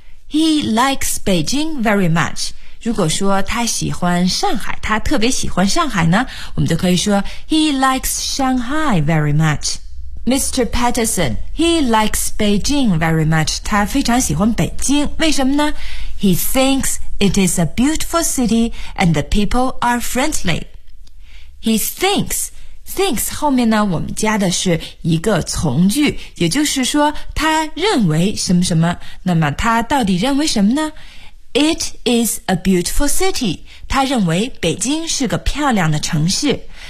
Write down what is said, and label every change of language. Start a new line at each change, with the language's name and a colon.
English: He likes Beijing very much.
Chinese: 如果说他喜欢上海，他特别喜欢上海呢，我们就可以说
English: He likes Shanghai very much. Mr. Patterson, he likes Beijing very much.
Chinese: 他非常喜欢北京，为什么呢？
English: He thinks it is a beautiful city and the people are friendly. He thinks
Chinese: 后面呢，我们加的是一个从句，也就是说他认为什么什么。那么他到底认为什么呢？
English: It is a beautiful city.
Chinese: 他认为北京是个漂亮的城市。